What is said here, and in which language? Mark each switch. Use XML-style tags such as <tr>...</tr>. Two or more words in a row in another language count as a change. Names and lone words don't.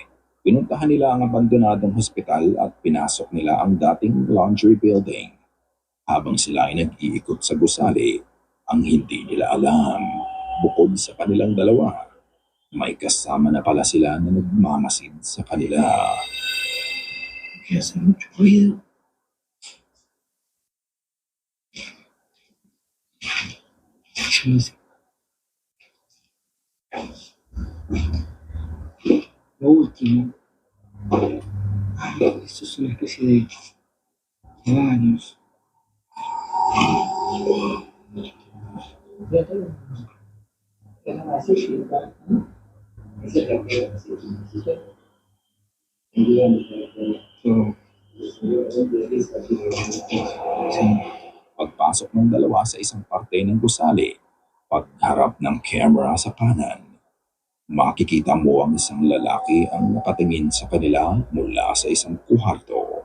<tl>Pinuntahan nila ang abandonadong hospital at pinasok nila ang dating</tl> <en>laundry building.</en> <tl>Habang sila ay nag-iikot sa gusali, ang hindi nila alam, bukod sa kanilang dalawa, may kasama na pala sila na nagmamasid sa kanila.</tl> <es>Que hace mucho ruido. Lo último, esto es una especie de baños.</es> <tl>Pagpasok ng dalawa sa isang parte ng gusali, pagharap ng camera sa kanan, makikita mo ang isang lalaki ang nakatingin sa kanila mula sa isang kuharto.</tl>